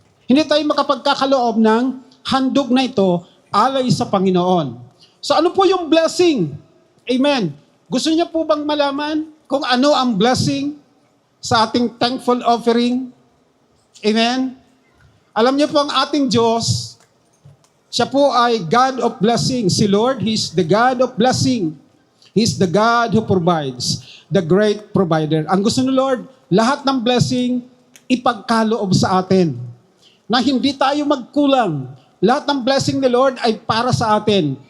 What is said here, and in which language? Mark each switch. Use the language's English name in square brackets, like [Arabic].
[Filipino] Hindi tayo makapagkakaloob ng handog na ito alay sa Panginoon. So ano po yung blessing? Amen. Gusto niyo po bang malaman kung ano ang blessing sa ating thankful offering? Amen? Alam niyo po ang ating Diyos, siya po ay God of blessing. [English] Si Lord, He's the God of blessing. He's the God who provides, the great provider. [Filipino] Ang gusto ni Lord, lahat ng blessing, ipagkaloob sa atin. Na hindi tayo magkulang. Lahat ng blessing ni Lord ay para sa atin.